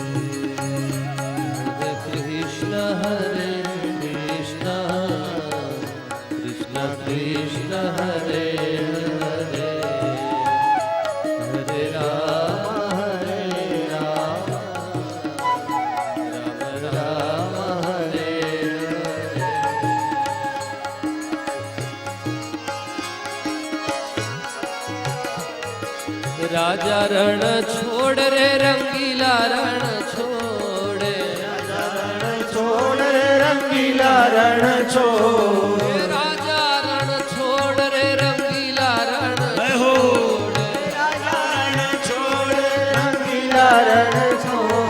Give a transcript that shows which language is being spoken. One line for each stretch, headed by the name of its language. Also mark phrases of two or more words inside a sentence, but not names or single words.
Sanskrit: Krishna Hare Krishna Krishna Krishna Hare Hare Hare Rama Rama Rama Hare
Gujarati: Hare રાજા રણ છોડ રે રંગીલા રણ છોડ છોડ રે રંગીલા રણ છોડ રાજા રણ છોડ રે રંગીલા રણ જય હો છોડ રંગીલા રણ છોડ